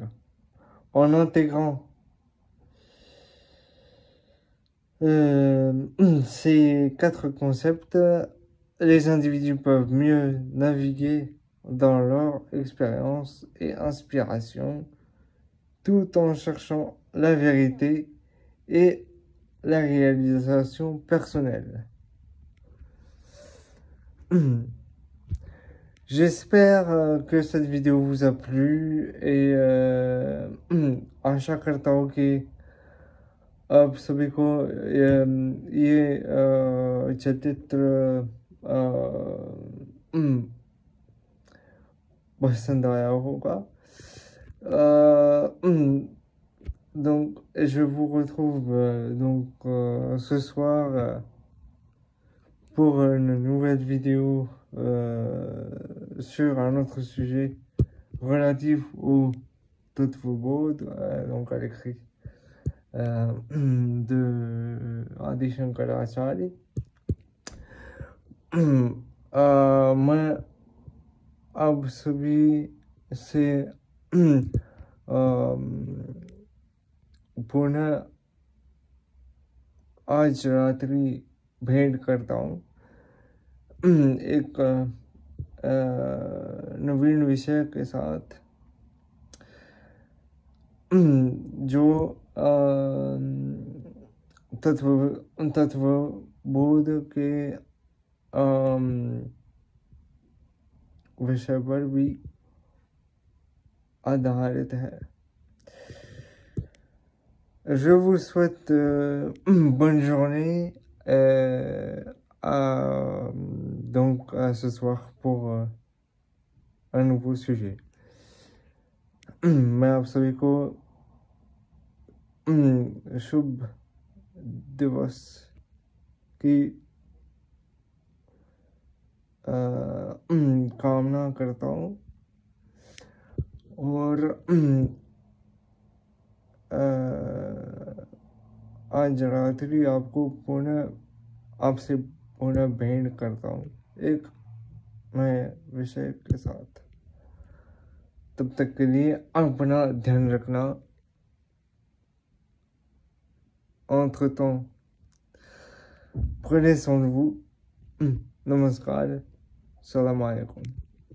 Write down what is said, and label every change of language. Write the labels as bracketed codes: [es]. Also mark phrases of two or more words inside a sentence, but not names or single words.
[fr] En intégrant ces 4 concepts, les individus peuvent mieux naviguer dans leur expérience et inspiration, tout en cherchant la vérité et la réalisation personnelle. J'espère que cette vidéo vous a plu et [hi] आशा करता हूँ कि आप सभी को ये चरित्र पसंद आया होगा. [fr] Donc je vous retrouve ce soir pour une nouvelle vidéo sur un autre sujet relatif au Tattva Bodh, donc à l'écrit de Adi Shankaracharya. [hi] मैं आप सभी से पुनः आज रात्रि भेंट करता हूँ एक नवीन विषय के साथ जो तत्व बोध के विषय पर भी आधारित है. [fr] Je vous souhaite bonne journée donc à ce soir pour un nouveau sujet. [hi] मैं आप सभी को शुभ दिवस की कामना करता हूँ और आज रात्रि आपसे पुनः भेंट करता हूँ एक नए विषय के साथ. तब तक के लिए अपना ध्यान रखना. [fr] Entre-temps, prenez soin de vous. [ar] Namaskar. سلام عليكم.